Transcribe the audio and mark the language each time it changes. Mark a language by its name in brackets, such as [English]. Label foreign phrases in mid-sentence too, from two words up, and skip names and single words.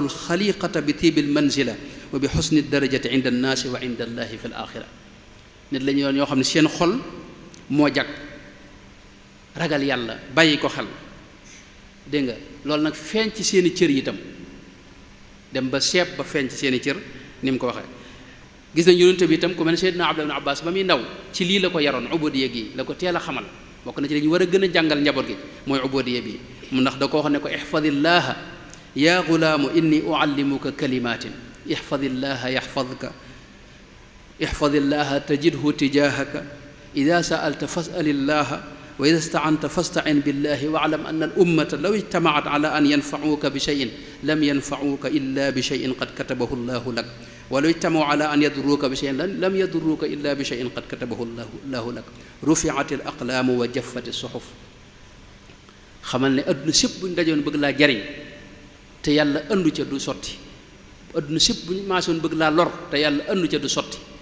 [Arabic] الخلقة بطيب المنزلة وبحسن الدرجة عند الناس وعند الله في الآخرة [Wolof] nit la ñu ñoo xam ne seen xol moo jag ragal yàlla bàyyi ko xel dégg nga loolu nag feeñ ci seeni cër yi itam dem ba seeb ba feeñ ci seeni cër ni mu ko waxee gis nañ yonente bi itam ku mel ne Seydina Abdullah ibn Abbas ba muy ndaw ci lii la ko yaroon ubudiyya gi la ko teel a xamal bokk na ci dañu war a gën a jàngal njaboot gi mooy ubudiyya bi mu ndax da ko wax ne ko [Arabic] احفظ الله يا غلام إني أعلمك كلمات احفظ الله يحفظك احفظ الله تجده تجاهك إذا سألت فاسأل الله وإذا استعنت فاستعن بالله واعلم أن الأمة لو اجتمعت على أن ينفعوك بشيء لم ينفعوك إلا بشيء قد كتبه الله لك ولو اجتمعوا على أن يضروك بشيء لم يضروك إلا بشيء قد كتبه الله لك رفعت الأقلام وجفت الصحف [Wolof] xamal ne adduna sépp buñ dajoon bëgg laa jariñ te yàlla andu ca du sotti adduna sépp buñ maasoon bëgg laa lor te yàlla andu ca du sotti